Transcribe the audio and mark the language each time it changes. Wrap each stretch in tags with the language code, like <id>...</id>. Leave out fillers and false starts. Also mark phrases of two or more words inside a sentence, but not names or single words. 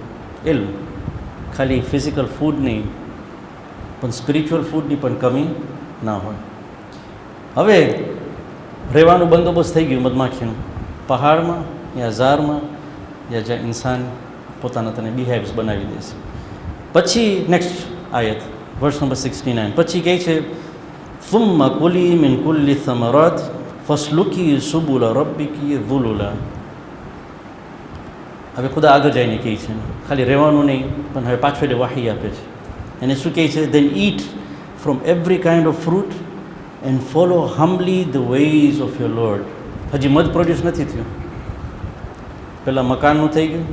<gu>એલું ખાલી</gu> <en>physical food</en> <gu>નહીં પણ</gu> <en>spiritual foodની</en> <gu>પણ કમી ના હોય. હવે રહેવાનું બંદોબસ્ત થઈ ગયું મધમાખીનું, પહાડમાં યા ઝાડમાં યા જ્યાં ઇન્સાન પોતાના તને બિહેવ્સ બનાવી દેશે. પછી નેક્સ્ટ આયત</gu> <en>verse number</en> <gu>69 પછી કહે છે</gu> <ar>ثم كلي من كل الثمرات فاسلكي سبل ربك ذللا.</ar> <gu>હવે ખુદા આગળ જઈને કહે છે, ખાલી રહેવાનું નહીં, પણ હવે પાછળ વાહી આપે છે. એને શું કહે છે?</gu> <en>Then eat from every kind of fruit and follow humbly the ways of your Lord.</en> <gu>હજી મધ પ્રોડ્યુસ નથી થયું, પહેલાં મકાનનું થઈ ગયું.</gu>